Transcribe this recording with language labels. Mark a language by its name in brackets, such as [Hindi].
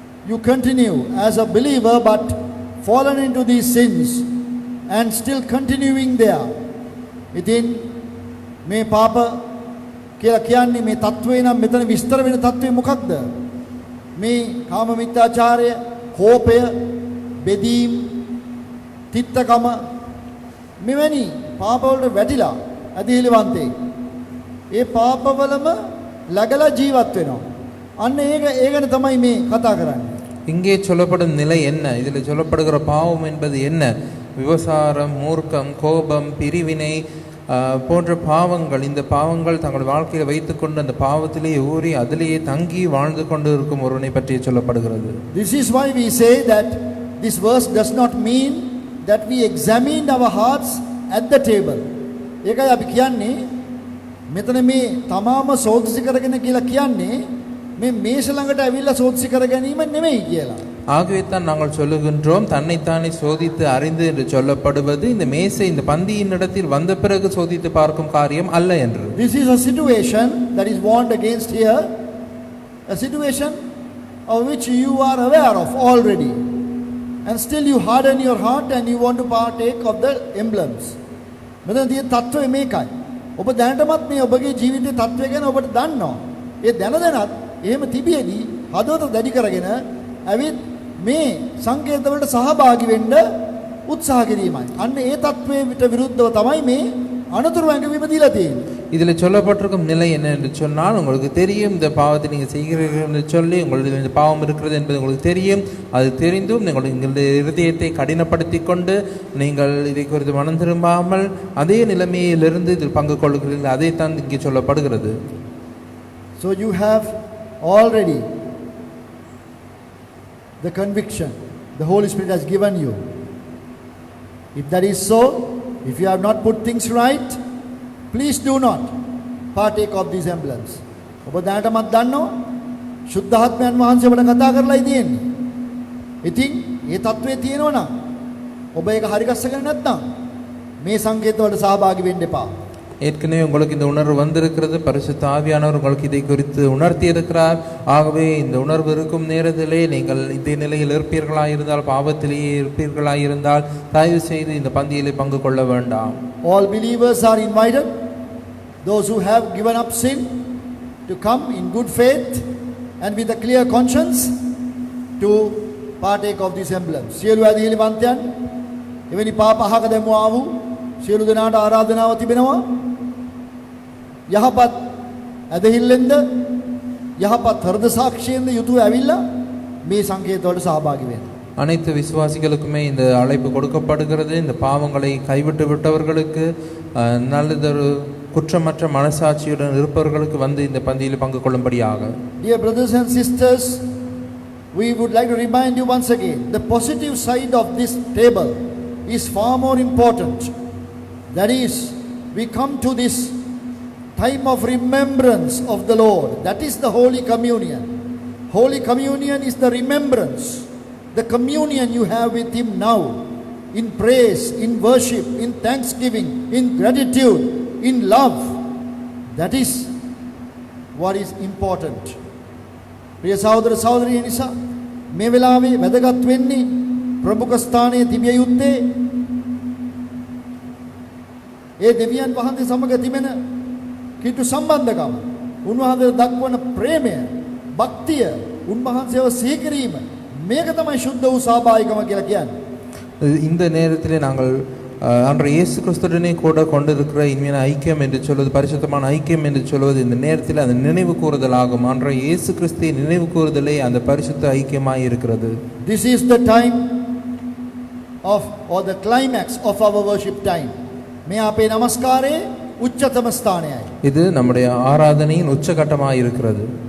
[English] You continue as a believer but fallen into these sins and still continuing there. [Sinhala] ඉතින් මේ පාප කියලා කියන්නේ මේ තත්වය නම් මෙතන විස්තර වෙන තත්වය මොකක්ද? මේ කාම මිත්‍යාචාරය, කෝපය, බෙදීම්, තිත්තකම මෙවැනි පාපවලට වැටිලා ඇදහිලිවන්තේ. ඒ පාපවලම ලැගලා ජීවත් වෙනවා. අන්න ඒ ගැන තමයි මේ කතා කරන්නේ. [Tamil] இங்கே சொல்லப்படும் நிலை என்ன? இதில் சொல்லப்படுகிற பாவம் என்பது என்ன? விபசாரம், மூர்க்கம், கோபம், பிரிவினை போன்ற பாவங்கள். இந்த பாவங்கள் தங்கள் வாழ்க்கையில் வைத்துக்கொண்டு அந்த பாவத்திலேயே ஊறி அதிலேயே தங்கி வாழ்ந்து கொண்டு இருக்கும் ஒருவனை பற்றி சொல்லப்படுகிறது. [English] This is why we say that this verse does not mean that we examined our hearts at the table. [Sinhala] ඒකයි අපි කියන්නේ මෙතන මේ තමාම සෝදිසි කරගෙන කියලා කියන්නේ මේ මේෂ ළඟට ඇවිල්ලා සෝදිසි කර ගැනීම නෙමෙයි කියලා. [Tamil] ஆகவே தான் நாங்கள் சொல்லுகின்றோம் தன்னைத்தானே சோதித்து அறிந்து என்று சொல்லப்படுவது இந்த மேசை இந்த பந்தியின் இடத்தில் வந்த பிறகு சோதித்து பார்க்கும் காரியம் அல்ல என்று. [English] This is a situation that is warned against here, a situation of which you are aware of already, and still you harden your heart and you want to partake of the emblems. [Sinhala] මෙතන තියෙන තත්ත්වය මේකයි. ඔබ දැනටමත් මේ ඔබගේ ජීවිතයේ තත්ත්වය ගැන ඔබට දන්නවා. ඒ දැනදැනත් එහෙම තිබියදී හදවත දැඩි කරගෙන ඇවිත් මේ සංකේතවලට සහභාගී වෙන්න උත්සාහ කිරීමයි. අන්න ඒ தത്വයට විරුද්ධව තමයි මේ අනතුරු වැඟවීම දීලා තියෙන්නේ. [Tamil] இதில் சொல்லப்பட்டிருக்கும் நிலை என்ன என்று சொன்னால் உங்களுக்கு தெரியும் இந்த பாவத்தை நீங்கள் செய்கிறீர்கள் என்று சொல்லி உங்களுடைய இந்த பாவம் இருக்கிறது என்பது உங்களுக்கு தெரியும். அது தெரிந்தும் உங்களுடைய இருதயத்தை கடினப்படுத்தி கொண்டு நீங்கள் இதை குறித்து மனம் திரும்பாமல் அதே நிலைமையிலிருந்து இதில் பங்கு கொள்கிறீர்கள். அதைத்தான் இங்கே சொல்லப்படுகிறது. [English] So you have already the conviction the Holy Spirit has given you. If that is so, if you have not put things right, please do not partake of these emblems. [Sinhala] ඔබ දැනටමත් දන්නවා ශුද්ධාත්මයන් වහන්සේ ඔබට කතා කරලායි තියෙන්නේ. ඉතින් මේ தત્ත්වයේ තියෙනවා නම් ඔබ ඒක හරි ගස්සගෙන නැත්නම් මේ සංකේතවලට සහභාගී වෙන්න එපා. [Tamil] ஏற்கனவே உங்களுக்கு இந்த உணர்வு வந்திருக்கிறது. பரிசுத்த ஆவியானவர் உங்களுக்கு இதை குறித்து உணர்த்தி இருக்கிறார். ஆகவே இந்த உணர்வு இருக்கும் நேரத்திலே நீங்கள் இதே நிலையில் இருப்பீர்களாயிருந்தால், பாவத்திலேயே இருப்பீர்களாயிருந்தால் தயவு செய்து இந்த பந்தியிலே பங்கு கொள்ள வேண்டாம். [English] All believers are invited, those who have given up sin, to come in good faith and with a clear conscience to partake of these emblems. [Sinhala] සියලු ඇදහිලිවන්තයන් එවැනි පාප අහක දැමුවා වූ සියලු දෙනාට ආරාධනාව තිබෙනවා. යහපත් ඇදහිල්ලෙන්ද යහපත් හෘද සාක්ෂියෙන්ද යුතුව ඇවිල්ලා මේ සංකේතවලට සහභාගී වෙන්න. [Tamil] அனைத்து விசுவாசிகளுக்குமே இந்த அழைப்பு கொடுக்கப்படுகிறது. இந்த பாவங்களை கைவிட்டு விட்டவர்களுக்கு நல்லதொரு குற்றமற்ற மனசாட்சியுடன் இருப்பவர்களுக்கு வந்து இந்த பந்தியில் பங்கு கொள்ளும்படியாக. [English] Dear brothers and sisters, we would like to remind you once again, the positive side of this table is far more important. That is, we come to this time of remembrance of the Lord. That is the Holy Communion. Holy Communion is the remembrance, the communion you have with Him now, in praise, in worship, in thanksgiving, in gratitude, in love. That is what is important. [Sinhala] ප්‍රිය සහෝදර සහෝදරිය නිසා මේ වෙලාවේ වැදගත් වෙන්නේ ප්‍රමුඛ ස්ථානයේ තිබිය යුත්තේ ඒ දෙවියන් වහන්සේ සමග තිබෙන කිට්ටු සම්බන්ධකම, උන්වහන්සේ දක්වන ප්‍රේමය, භක්තිය, උන්වහන්සේව සිහි කිරීම, මේක තමයි සුද්ධ වූ සහභාගීකම කියලා කියන්නේ. [Tamil] இந்த நேரத்திலே நாங்கள் அன்றைய இயேசு கிறிஸ்துடனே கூட கொண்டிருக்கிற இனிமையான ஐக்கியம் என்று சொல்வது, பரிசுத்தமான ஐக்கியம் என்று சொல்வது இந்த நேரத்தில் அந்த நினைவு கூறுதல் ஆகும். அன்றைய இயேசு கிறிஸ்துவை நினைவு கூறுதலே அந்த பரிசுத்த ஐக்கியமாய் இருக்கிறது. [English] This is the time of, or the climax of our worship time. [Sinhala] මේ අපේ නමස්කාරයේ උච්චතම ස්ථානයයි. [Tamil] இது நம்முடைய ஆராதனையின் உச்சகட்டமாய் இருக்கிறது.